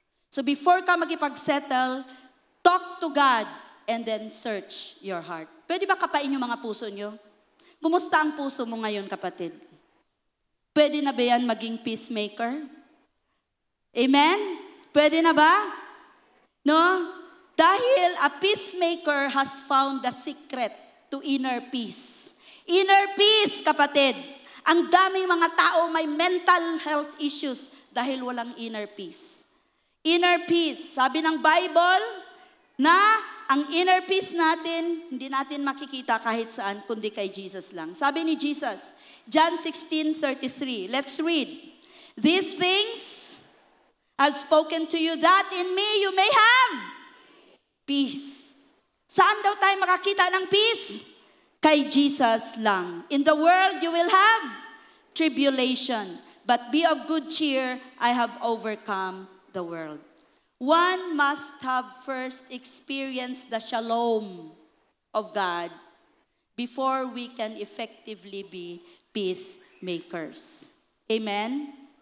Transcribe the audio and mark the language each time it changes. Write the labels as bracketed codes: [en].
[en] So before [tl] ka makipag-settle, [en] talk to God and then search your heart. [tl] Pwede ba kapain yung mga puso nyo? Kumusta ang puso mo ngayon, kapatid? Pwede na ba yan maging peacemaker? Amen? Pwede na ba? No? [en] Dahil a peacemaker has found the secret to inner peace. [tl] Inner peace, kapatid. Ang daming mga tao may [en] mental health issues [tl] dahil walang inner peace. Inner peace, sabi ng Bible, na ang inner peace natin, hindi natin makikita kahit saan, kundi kay Jesus lang. Sabi ni Jesus, John 16:33, [en] let's read. These things I've spoken to you, that in me you may have peace. [tl] Saan daw tayo makakita ng peace? Kay Jesus lang. [en] In the world you will have tribulation, but be of good cheer, I have overcome the world. One must have first experienced the shalom of God before we can effectively be peacemakers. Amen?